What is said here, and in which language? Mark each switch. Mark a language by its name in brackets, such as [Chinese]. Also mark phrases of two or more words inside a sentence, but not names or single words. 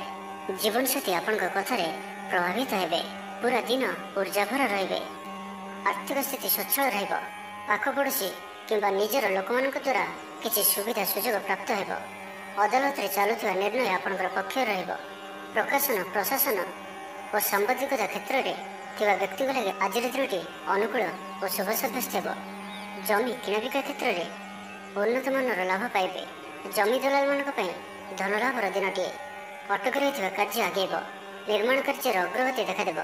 [Odia] ଜୀବନ ସାଥୀ ଆପଙ୍କ କଥାର ପ୍ରଭାବିତ ହେବେ। ପୂରା ଦିନ ଊର୍ଜାଭରା ରହିବେ। ଆର୍ଥିକ ସ୍ଥିତି ସ୍ୱଚ୍ଛଳ ରହିବ। ପାଖ ପଡ଼ୋଶୀ କିମ୍ବା ନିଜର ଲୋକମାନଙ୍କ ଦ୍ୱାରା କିଛି ସୁବିଧା ସୁଯୋଗ ପ୍ରାପ୍ତ ହେବ। ଅଦାଲତରେ ଚାଲୁଥିବା ନିର୍ଣ୍ଣୟ ଆପଣଙ୍କର ପକ୍ଷରେ ରହିବ। ପ୍ରକାଶନ ପ୍ରଶାସନ ଓ ସାମ୍ବାଦିକତା କ୍ଷେତ୍ରରେ ଥିବା ବ୍ୟକ୍ତିଙ୍କ ଲାଗି ଆଜିର ଦିନଟି ଅନୁକୂଳ ଓ ଶୁଭ ସାବ୍ୟସ୍ତ ହେବ। ଜମି କିଣାବିକା କ୍ଷେତ୍ରରେ ଉନ୍ନତମାନର ଲାଭ ପାଇବେ। ଜମି ଦଲାଲମାନଙ୍କ ପାଇଁ ଧନଲାଭର ଦିନଟିଏ। ଅଟକି ରହିଥିବା କାର୍ଯ୍ୟ ଆଗେଇବ। ନିର୍ମାଣ କାର୍ଯ୍ୟର ଅଗ୍ରଗତି ଦେଖାଦେବ।